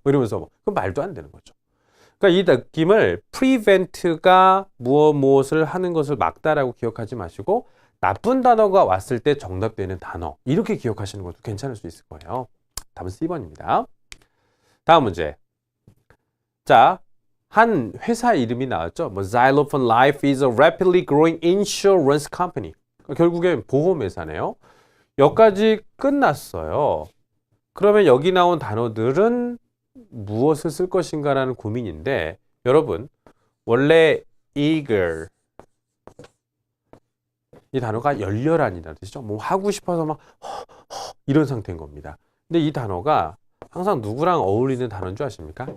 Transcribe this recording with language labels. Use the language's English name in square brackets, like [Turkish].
[Korean] 이러면서 그건 말도 안 되는 거죠. 그러니까 이 느낌을 prevent가 무엇을 하는 것을 막다라고 기억하지 마시고 나쁜 단어가 왔을 때 정답되는 단어 이렇게 기억하시는 것도 괜찮을 수 있을 거예요. 답은 C번입니다. 다음 문제. 자, 한 회사 이름이 나왔죠. [English] 뭐 Xylophone Life is a rapidly growing insurance company. [Korean] 결국엔 보험회사네요. 여기까지 끝났어요. 그러면 여기 나온 단어들은 무엇을 쓸 것인가라는 고민인데 여러분 원래 eager 이 단어가 열렬한이라는 뜻이죠. 뭐 하고 싶어서 막 이런 상태인 겁니다. 근데 이 단어가 항상 누구랑 어울리는 단어인 줄 아십니까?